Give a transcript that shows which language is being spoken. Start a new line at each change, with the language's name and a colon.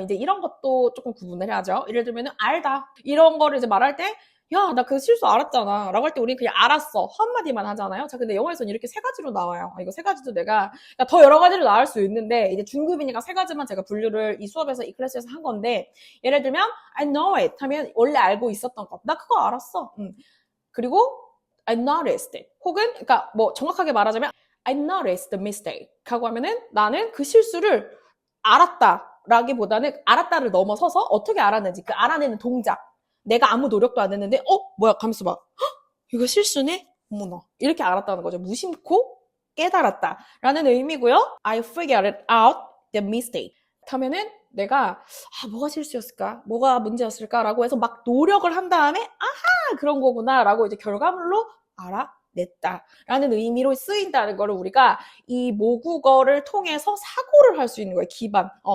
Korean: 이제 이런 것도 조금 구분을 해야죠. 예를 들면 알다. 이런 거를 이제 말할 때 야, 나 그 실수 알았잖아. 라고 할 때 우리는 그냥 알았어. 한마디만 하잖아요. 자, 근데 영어에서는 이렇게 3가지로 나와요. 이거 3가지도 내가 더 여러 가지로 나올 수 있는데 이제 중급이니까 3가지만 제가 분류를 이 수업에서 이 클래스에서 한 건데 예를 들면
English: I know it
Korean: 하면 원래 알고 있었던 것. 나 그거 알았어.
English: 그리고 I noticed it.
Korean: 혹은 그러니까 뭐 정확하게 말하자면
English: I noticed the mistake.
Korean: 하고 하면은 나는 그 실수를 알았다라기보다는 알았다를 넘어서서 어떻게 알았는지 그 알아내는 동작. 내가 아무 노력도 안 했는데 뭐야 가면서 막 이거 실수네? 어머나. 이렇게 알았다는 거죠. 무심코 깨달았다라는 의미고요.
English: I figured out the mistake.
Korean: 하면은 내가 뭐가 실수였을까? 뭐가 문제였을까라고 해서 막 노력을 한 다음에 그런 거구나라고 이제 결과물로 알아냈다라는 의미로 쓰인다는 거를 우리가 이 모국어를 통해서 사고를 할 수 있는 거예요. 기반.